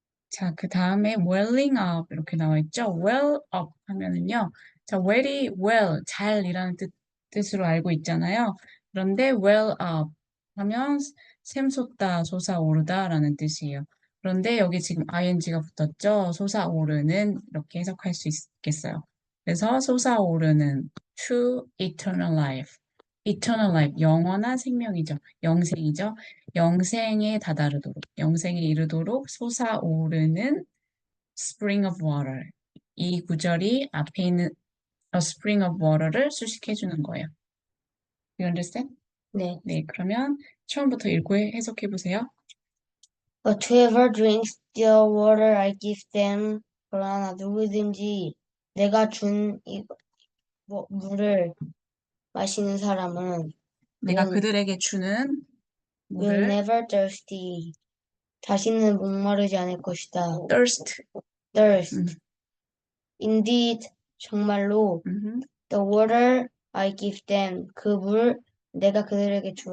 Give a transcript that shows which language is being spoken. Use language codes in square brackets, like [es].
[ko] 자, 그 다음에 welling up 이렇게 나와 있죠? well up 하면은요, 자, very well, 잘이라는 뜻으로 알고 있잖아요. 그런데 well up 하면 샘솟다, 솟아오르다라는 뜻이에요. 그런데 여기 지금 ing가 붙었죠? 솟아오르는 이렇게 해석할 수 있겠어요. [en] 그래서 솟아오르는 to eternal life. [ko] eternal life, 영원한 생명이죠. 영생이죠. 영생에 다다르도록, 영생에 이르도록 솟아오르는 [en] spring of water. [ko] 이 구절이 앞에 있는 [en] a spring of water [ko] 를 수식해 주는 거예요. [en] You understand? [ko] 네. 네, 그러면 처음부터 읽고 해석해 보세요. [en] But whoever drinks the water I give them, [ko] 그러나 누구든지 내가 준 물을 마시는 사람은 내가 [en] will, [ko] 그들에게 주는 [en] will [ko] 물을 [en] never thirsty. [ko] 다시는 목마르지 않을 것이다. [en] thirst. Thirst. Indeed, [ko] 정말로 [en] the water I give them, [ko] 그 물 내가 그들에게